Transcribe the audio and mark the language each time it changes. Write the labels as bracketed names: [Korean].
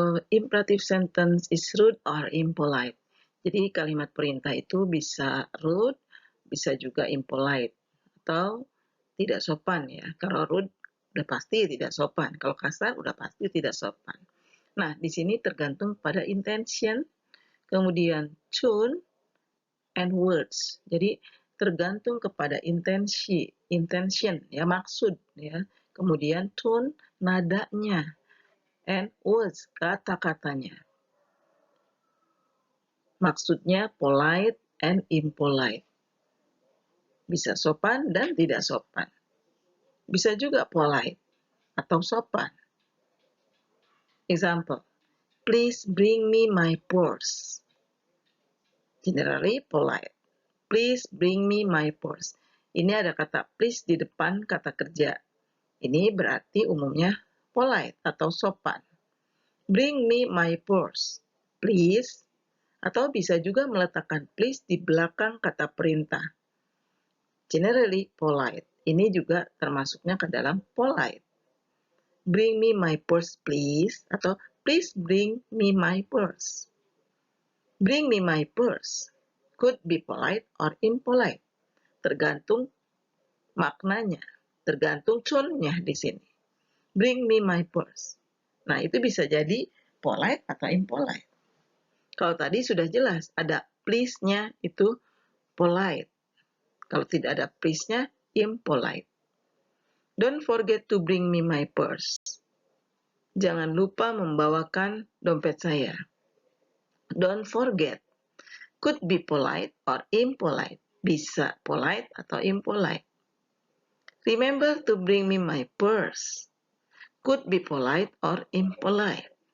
[English] Imperative sentence is rude or impolite. [Indonesian] Jadi kalimat perintah itu bisa rude, bisa juga impolite, atau tidak sopan ya. Kalau rude udah pasti tidak sopan, kalau kasar udah pasti tidak sopan. Nah, di sini tergantung pada intention, kemudian tone, and words. Jadi tergantung kepada intention ya, maksud ya. Kemudian tone, nadanya, and words, kata-katanya. Maksudnya polite and impolite. Bisa sopan dan tidak sopan. Bisa juga polite atau sopan. [English] Example, please bring me my purse. Generally polite. Please bring me my purse. [Indonesian] Ini ada kata please di depan kata kerja. Ini berarti umumnya polite atau sopan. [English] Bring me my purse. Please. [Indonesian] Atau bisa juga meletakkan please di belakang kata perintah. [English] Generally polite. [Indonesian] Ini juga termasuknya ke dalam polite. [English] Bring me my purse please. Atau please bring me my purse. Bring me my purse. Could be polite or impolite. [Indonesian] Tergantung maknanya. Tergantung tone-nya di sini. [English] Bring me my purse. [Indonesian] Nah, itu bisa jadi polite atau impolite. Kalau tadi sudah jelas, ada please-nya itu polite. Kalau tidak ada please-nya, impolite. [English] Don't forget to bring me my purse. [Indonesian] Jangan lupa membawakan dompet saya. [English] Don't forget. Could be polite or impolite. [Indonesian] Bisa polite atau impolite. [English] Remember to bring me my purse. Could be polite or impolite.